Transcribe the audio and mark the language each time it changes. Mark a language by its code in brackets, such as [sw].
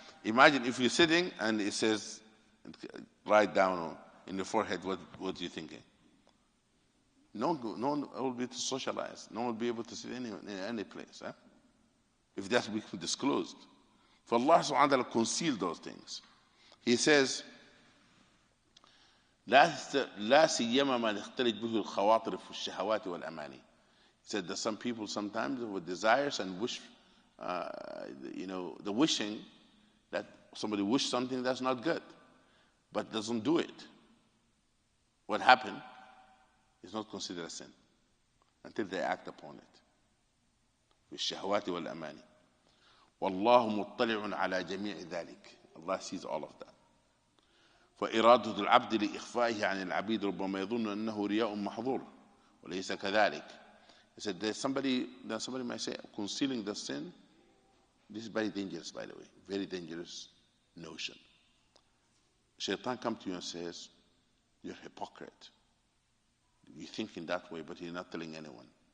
[en] Imagine if you're sitting and it says, write down in the forehead, what are you thinking? No one will be able to socialize. No one will be able to sit in any place. Huh? If that's become disclosed. For Allah subhanahu wa ta'ala conceal those things. He says, [ar] لا سيما ما يختلج به الخواطر في الشهوات والأماني. [en] He said that some people sometimes with desires and wish, the wishing that somebody wish something that's not good, but doesn't do it. What happened is not considered a sin until they act upon it. [ar] في الشهوات والأماني. والله مطلع على جميع ذلك. [en] Allah sees all of that. [ar] فإرادة العبد لإخفائه عن العبيد ربما يظن أنه رياء محظور وليس كذلك. [en] He said there's somebody might say concealing the sin. This is very dangerous, by the way, very dangerous notion. Shaitan comes to you and says, you're a hypocrite. You're thinking that way, but you're not telling anyone.